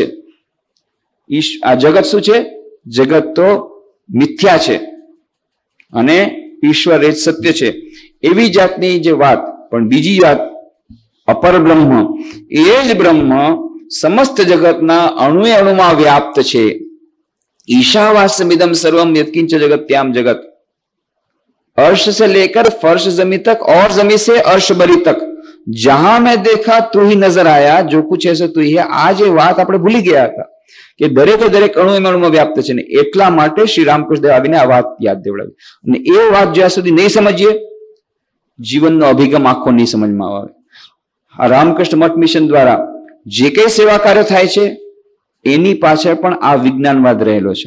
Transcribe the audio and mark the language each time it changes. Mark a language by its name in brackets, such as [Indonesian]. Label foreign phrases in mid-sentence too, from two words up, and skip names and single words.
[Gujarati] આ જગત શું છે? જગત તો મિથ્યા છે અને ઈશ્વર એ સત્ય છે. એવી જાતની જે વાત. પણ બીજી વાત અપર બ્રહ્મ, એ જ બ્રહ્મ સમસ્ત જગતના અણુએ અણુમાં વ્યાપ્ત છે. [Sanskrit] ईशावास्यमिदं सर्वम यत्किंच जगत्याम जगत, [Hindi] अर्श से लेकर फर्श जमी तक और जमी से अर्श बरी तक जहां मैं देखा तू ही नजर आया, जो कुछ ऐसे तू ही है. [Gujarati] આ જે વાત આપણે ભૂલી ગયા હતા કે દરેકે દરેક અણુમાં વ્યાપ્ત છે ને, એટલા માટે શ્રી રામકૃષ્ણ દેવ આવીને આ વાત યાદ દેવડાવી. અને એ વાત જ્યાં સુધી નહીં સમજીએ, જીવનનો અભિગમ આખો નહીં સમજમાં આવે. આ રામકૃષ્ણ મઠ મિશન દ્વારા જે કઈ સેવા કાર્ય થાય છે એની પાછળ પણ આ વિજ્ઞાનવાદ રહેલો છે.